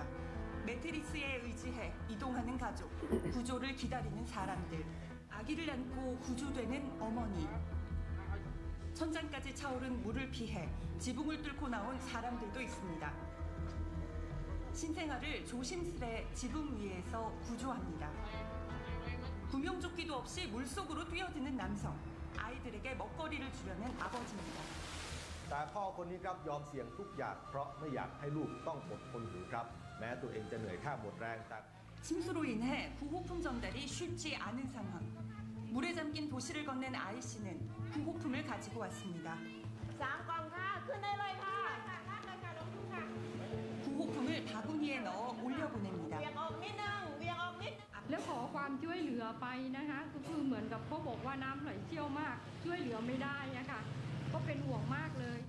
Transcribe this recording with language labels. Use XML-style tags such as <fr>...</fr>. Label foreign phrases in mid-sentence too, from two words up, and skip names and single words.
<ko>매트리스에 의지해 이동하는 가족, 구조를 기다리는 사람들, 아기를 안고 구조되는 어머니, 천장까지 차오른 물을 피해 지붕을 뚫고 나온 사람들도 있습니다. 신생아를 조심스레 지붕 위에서 구조합니다. 구명조끼도 없이 물속으로 뛰어드는 남성, 아이들에게 먹거리를 주려는 아버지입니다.</ko> <th>แต่พ่อคนนี้ครับยอมเสี่ยงทุกอย่างเพราะไม่อยากให้ลูกต้องอดทนอยู่ครับแม้ตัวเองจะเหนื่อยแทบหมดแรงแต่</th> <ko>침수로 인해 구호품 전달이 쉽지 않은 상황. 물에 잠긴 도시를 건넨 아이 씨는 구호품을 가지고 왔습니다. 구호품을 바구니에 넣어 올려보냅니다.</ko> <th>แล้วขอความช่วยเหลือไปนะคะก็คือเหมือนกับเขาบอกว่าน้ำไหลเชี่ยวมากช่วยเหลือไม่ได้อะค่ะก็เป็นห่วงมากเลย</th>